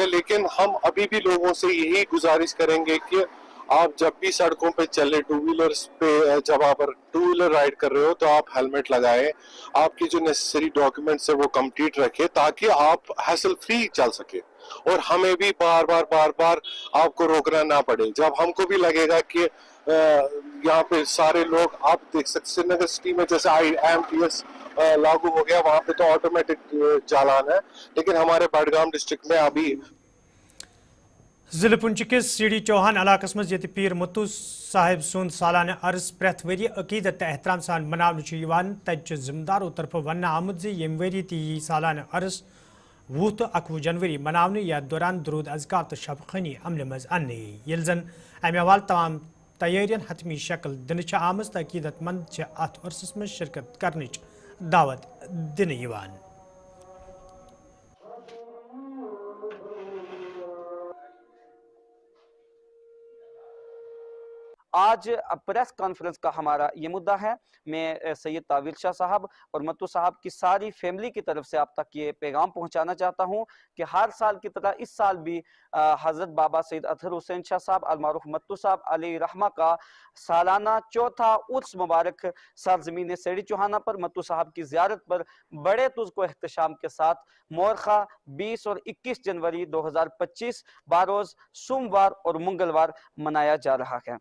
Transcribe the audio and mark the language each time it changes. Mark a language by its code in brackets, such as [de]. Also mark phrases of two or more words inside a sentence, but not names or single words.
[ur] لیکن ہم ابھی بھی لوگوں سے یہی گزارش کریں گے کہ آپ جب بھی سڑکوں پہ چلے 2 ویلرز پہ جب آپ [en] 2 wheeler ride [ur] کر رہے ہو تو آپ ہیلمٹ لگائیں، آپ کی جو [en] necessary documents [ur] ہے وہ کمپلیٹ رکھیں تاکہ آپ [en] hassle free [ur] چل سکے اور ہمیں بھی بار بار آپ کو روکنا نہ پڑے۔ جب ہم کو بھی لگے گا کہ یہاں پہ سارے لوگ آپ دیکھ سکتے سری نگر سٹی میں جیسے IMTS لاگو ہو گیا، وہاں پہ تو آٹومیٹک چالان ہے، لیکن ہمارے بڈگام ڈسٹرکٹ میں ابھی [ks] ضلع پنچ کس CD چوہان علاقس مز یت پیر متو صاحب سند سالانہ عرض پریت وری عقیدت احترام سان مناونہ تت ذمہ دارو طرف ون آمت یم وری تی سالانہ عرض 20 تو 21 جنوری مناونہ یتھ دوران درود اذکار تو شب خانی عمل مز ان یل زن امہ حوالہ تمام تیارین حتمی شکل دنہ آمز تو عقیدت مند ات عرسس مز شرکت کرنچ دعوت دن یوان۔ [ur] آج [en] press conference [ur] کا ہمارا یہ مدعا ہے۔ میں سید طاویل شاہ صاحب اور متو صاحب کی ساری فیملی کی طرف سے آپ تک یہ پیغام پہنچانا چاہتا ہوں کہ ہر سال کی طرح اس سال بھی حضرت بابا سید اطہر حسین شاہ صاحب المعروف متو صاحب علیہ رحمہ کا سالانہ چوتھا عرس مبارک سرزمین سیڑھی چوہانہ پر متو صاحب کی زیارت پر بڑے تزک و احتشام کے ساتھ مورخہ 20 اور 21 جنوری 2025 باروز سوموار اور منگلوار منایا جا رہا ہے۔